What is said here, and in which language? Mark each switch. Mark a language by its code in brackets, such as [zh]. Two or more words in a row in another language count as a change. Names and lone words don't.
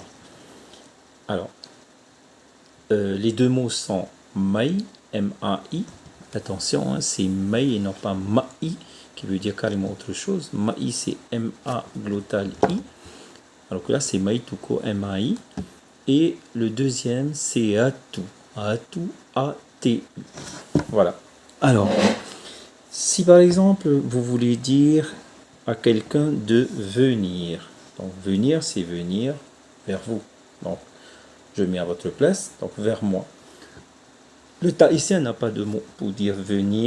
[fr] Alors, les deux mots sont mai, M-A-I. Attention, hein, c'est mai et non pas maï, qui veut dire carrément autre chose. Maï, c'est M-A glottal I. Alors que là, c'est maï tout court, M-A-I. Et le deuxième, c'est atu. Atu, A-T-U. Voilà. Alors, si par exemple, vous voulez dire à quelqu'un de venir. Donc, venir, c'est venir vers vous. Donc, je mets à votre place, donc vers moi. Le tahitien n'a pas de mot pour dire venir.